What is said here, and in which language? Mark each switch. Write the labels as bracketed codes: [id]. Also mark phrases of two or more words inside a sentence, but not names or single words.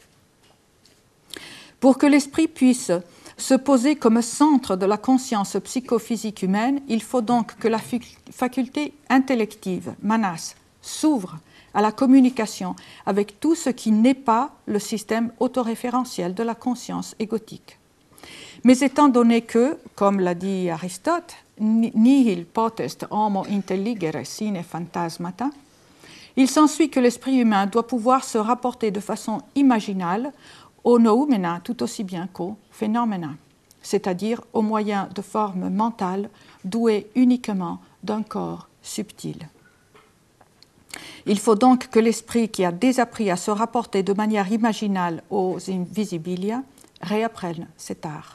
[fr] Pour que l'esprit puisse se poser comme centre de la conscience psychophysique humaine, il faut donc que la faculté intellective, manas, s'ouvre à la communication avec tout ce qui n'est pas le système autoréférentiel de la conscience égotique. Mais étant donné que, comme l'a dit Aristote, [la] nihil potest homo intelligere sine phantasmata, [fr] il s'ensuit que l'esprit humain doit pouvoir se rapporter de façon imaginale aux noumena tout aussi bien qu'aux phénomènes, c'est-à-dire aux moyens de forme mentale doués uniquement d'un corps subtil. Il faut donc que l'esprit qui a désappris à se rapporter de manière imaginale aux invisibilia réapprenne cet art.